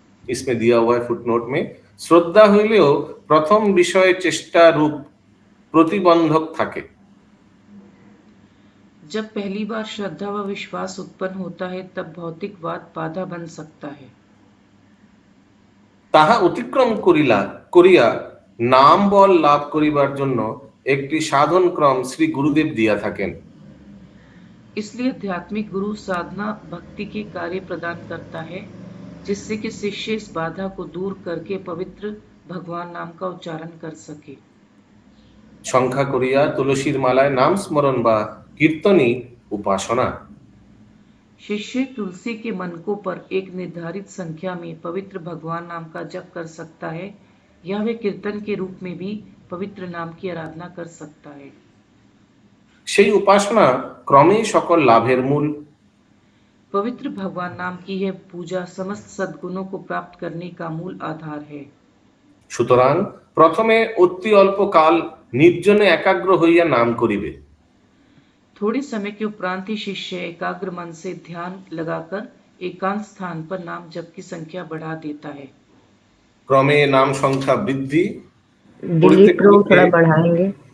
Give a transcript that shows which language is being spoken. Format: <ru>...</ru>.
<hi>इसमें दिया हुआ है फुटनोट में,</hi> <bn>श्रद्धा हইলেও प्रथम विषय चेष्टा रूप प्रतिबंधक থাকে।</bn> <hi>जब पहली बार श्रद्धा व विश्वास उत्पन्न होता है, तब भौतिकवाद बाधा बन सकता है।</hi> <bn>তাহা অতিক্রম করিয়া নাম বল লাভ করিবার জন্য একটি সাধন ক্রম শ্রী গুরুদেব দিয়া থাকেন।</bn> <hi>इसलिए आध्यात्मिक गुरु साधना भक्ति के कार्य प्रदान करता है, जिससे कि शिष्य इस बाधा को दूर करके पवित्र भगवान नाम का उच्चारण कर सके।</hi> <bn>সংখ্যা করিয়া তুলসীর মালায় নাম স্মরণ বা কীর্তনী উপাসনা।</bn> <hi>शिष्य तुलसी के मनकों पर एक निर्धारित संख्या में पवित्र भगवान नाम का जप कर सकता है या वे कीर्तन के रूप में भी पवित्र नाम की आराधना कर सकता है।</hi> <bn>সেই উপাসনা ক্রমেই সকল লাভের মূল।</bn> <hi>पवित्र भगवान नाम की यह पूजा समस्त सद्गुणों को प्राप्त करने का मूल आधार है।</hi> <bn>সুতরাং প্রথমে অতি অল্প কাল নির্জনে একাগ্র হইয়া নাম করিবে।</bn> <hi>थोड़े समय के उपरांत ही शिष्य एकाग्र मन से ध्यान लगाकर एकांत स्थान पर नाम जप की संख्या बढ़ा देता है।</hi> <bn>ক্রমে নাম সংখ্যা বৃদ্ধি</bn> <hi>दिलीप को थोड़ा बढ़ाएंगे।</hi>